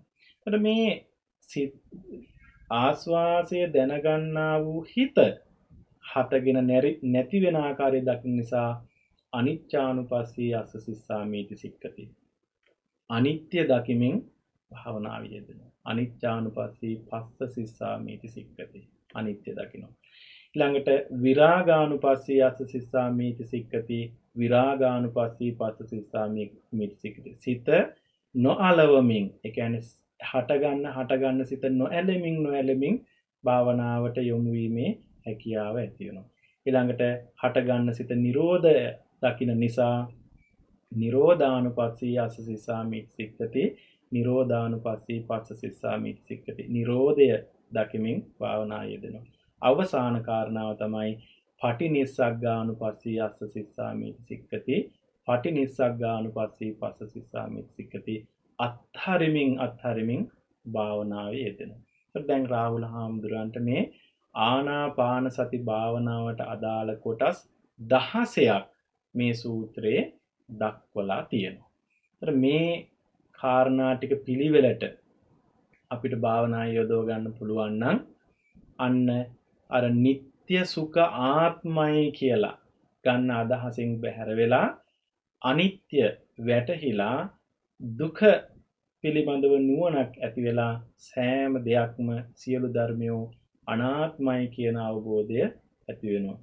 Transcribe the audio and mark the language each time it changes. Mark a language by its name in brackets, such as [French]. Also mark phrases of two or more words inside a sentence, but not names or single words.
[Sinhala] එතකොට මේ ආස්වාසය දැනගන්නා වූ හිත හටගෙන නැති වෙන ආකාරය දකින්න නිසා [Pali] අනිච්චානුපස්සී අස්ස සිස්සාමීති සික්ඛති. [Sinhala] අනිත්‍ය දකිමින් භාවනාව යෙදෙනවා. [Pali] අනිච්චානුපස්සී පස්ස සිස්සාමීති සික්ඛති. [Sinhala] අනිත්‍ය දකිනවා. [Pali] ඊළඟට විරාගානුපස්සී අස්ස සිස්සාමීති සික්කති විරාගානුපස්සී පස්ස සිස්සාමීති සික්කති. [Sinhala] සිත නොඅලවමින් ඒ කියන්නේ හටගන්න සිත නොඇලෙමින් භාවනාවට යොමු වීමේ හැකියාව ඇති වෙනවා. ඊළඟට හටගන්න සිත නිරෝධය දකින්න නිසා [Pali] නිරෝධානුපස්සී අස්ස සිස්සාමීති සික්කති නිරෝධානුපස්සී පස්ස සිස්සාමීති සික්කති. [Sinhala] නිරෝධය දකිමින් භාවනා යෙදෙනවා. අවසාන කාරණාව තමයි [Pali] පටිනිස්සග්ගානුපස්සී අස්ස සිස්සාමීති සික්කති පටිනිස්සග්ගානුපස්සී පස්ස සිස්සාමීති සික්කති. [Sinhala] අත්හරිමින් භාවනාවේ යෙදෙනවා. දැන් රාහුල හාමුදුරන්ට මේ ආනාපාන සති භාවනාවට අදාළ කොටස් 16ක් මේ සූත්‍රයේ දක්වලා තියෙනවා. මේ කාරණා ටික පිළිවෙලට අපිට භාවනා යොදව ගන්න පුළුවන් නම් අන්න අර නিত্য සුඛ ආත්මයි කියලා ගන්න අදහසින් බැහැර වෙලා අනිත්‍ය වැටහිලා දුක පිළිබඳව නුවණක් ඇති වෙලා සෑම දෙයක්ම සියලු ධර්මයෝ අනාත්මයි කියන අවබෝධය ඇති වෙනවා.